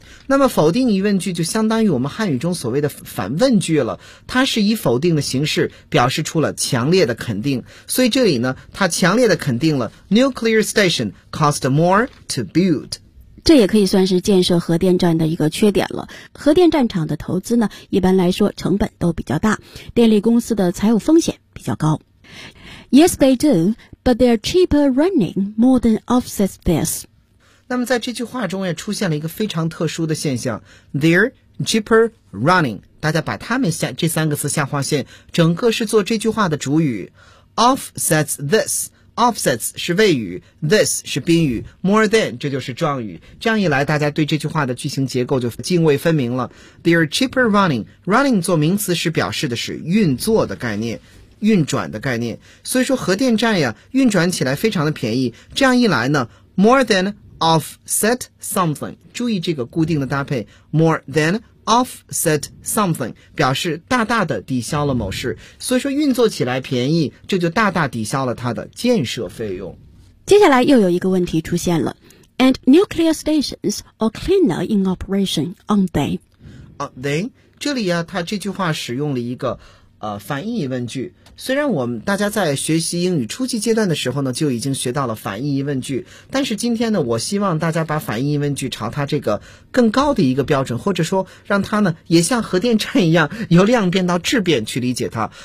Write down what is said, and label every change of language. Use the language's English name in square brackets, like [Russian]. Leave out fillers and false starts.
[Chinese] 那么否定疑问句就相当于我们汉语中所谓的反问句了，它是以否定的形式表示出了强烈的肯定，所以这里呢它强烈的肯定了 [English] Nuclear Station cost more to build， [Chinese] 这也可以算是建设核电站的一个缺点了。核电站厂的投资呢，一般来说成本都比较大，电力公司的财务风险比较高。 [English] Yes, they do, but their cheaper running more than offsets this. [Chinese] 那么在这句话中也出现了一个非常特殊的现象 , [English] their cheaper running, [Chinese] 大家把他们下这三个字下划线，整个是做这句话的主语 , [English] offsets this. [Chinese] Offsets 是谓语 ,this 是宾语 ,more than 这就是状语。这样一来大家对这句话的句型结构就泾渭分明了。 [English] They are cheaper running. [Chinese] Running 做名词是表示的是运作的概念，运转的概念。所以说核电站呀运转起来非常的便宜。这样一来呢 , [English] more than offset something, [Chinese] 注意这个固定的搭配 ,more than offset something, 表示大大的抵消了某事，所以说运作起来便宜，这就大大抵消了它的建设费用。接下来又有一个问题出现了 [English] ,and nuclear stations are cleaner in operation, aren't they? Aren't they? [Chinese] 这里啊它这句话使用了一个反义问句，虽然我们大家在学习英语初级阶段的时候呢就已经学到了反义问句，但是今天呢我希望大家把反义问句朝它这个更高的一个标准，或者说让它呢也像核电站一样由量变到质变去理解它。